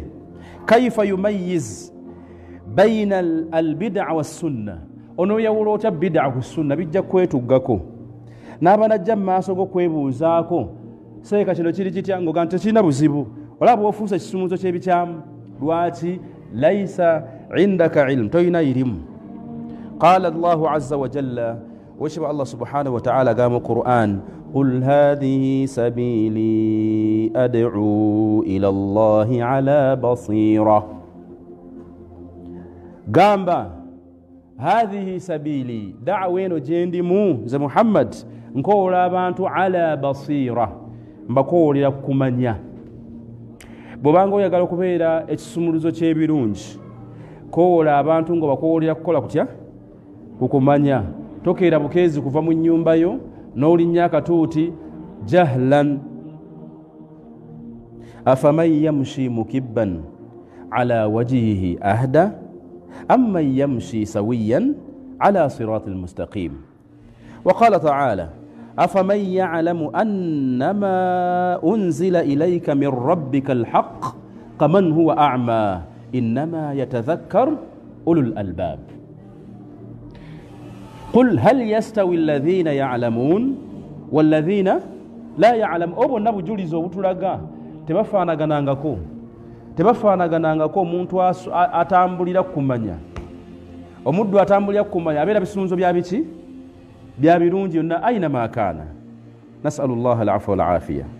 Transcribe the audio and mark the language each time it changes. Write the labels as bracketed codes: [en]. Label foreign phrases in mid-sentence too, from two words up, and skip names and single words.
[ar] كيف يميز بين البدعة والسنة. [lg] Ono yawula otya bid'a ku sunna? Bijja kwetuggako n'abanajja mu maaso g'okwebuuzaako, seeka kino kiri kitya? Ng'ogamba tekirina buzibu. Olaba ofuusa ekisumuluzo ky'ebikyamu. Lwaki? [ar] ليس عندك علم, [lg] toyina irimu. [ar] قال الله عز وجل, [lg] weshiba [ar] الله سبحانه وتعالى [lg] agamba mu Qur'an, [ar] قل هذه سبيلي أدعو إلى الله على بصيرة. Gamba هذه سبيلي, [lg] da'wa eno gyendimu nze Muhammad nkoola abantu [ar] على بصيرة, [lg] mbakoolera kumanya. Bw'obanga oyagala okubeera ekisumuluzo ky'ebirungi, koola abantu nga bakoolera kukola kutya? Kukumanya. Tokeera bukeezi kuva mu nnyumba yo n'olinnya akatuuti jahlan. [ar] أفمن يمشي مكبا على وجهه أهدى أمن يمشي سويا على صراط مستقيم. وقال تعالى أفمن يعلم أنما أنزل إليك من ربك الحق كمن هو أعمى إنما يتذكر أولو الألباب. قل هل يستوي الذين يعلمون والذين لا يعلم. أبو نبو جوليزو بطلقا [lg] tebafaanaganangako omuntu atambulira kumanya. Omuddu atambulira kumanya abeera bisunzo bya biki? Bya birungi yonna [ar] أينما كان. نسأل الله العفو والعافية.